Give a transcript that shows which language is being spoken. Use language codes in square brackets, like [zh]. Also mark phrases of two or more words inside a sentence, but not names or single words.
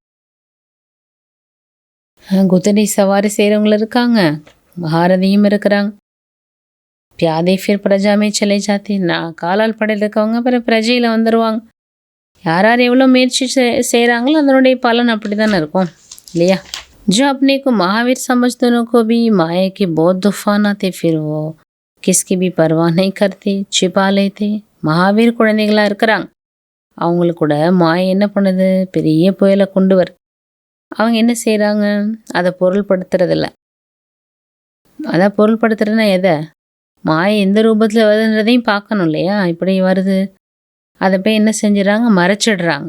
[ta] குதிரை சவாரி செய்கிறவங்களும் இருக்காங்க, மகாரதியும் இருக்கிறாங்க. [hi] प्यादे फिर प्रजा में चले जाती. [ta] காலால் படையில் இருக்கவங்க அப்புறம் பிரஜையில் வந்துடுவாங்க. யார் யார் எவ்வளோ முயற்சி செய்கிறாங்களோ அதனுடைய பலன் அப்படி தானே இருக்கும் இல்லையா? [hi] जो अपने को महावीर समझते को भी माया के बहुत तूफान आते, फिर वो किसकी भी परवाह नहीं करते, छिपा लेते. [ta] மகாவீர் குழந்தைகளாக இருக்கிறாங்க, அவங்களுக்கு கூட மாயை என்ன பண்ணுது, பெரிய புயலை கொண்டு வர. அவங்க என்ன செய்கிறாங்க, அதை பொருள்படுத்துறதில்ல. அதான் பொருள்படுத்துறதுன்னா எதை, மாயை எந்த ரூபத்தில் வருதுன்றதையும் பார்க்கணும் இல்லையா? இப்படி வருது, அதை போய் என்ன செஞ்சிடறாங்க, மறைச்சிடுறாங்க.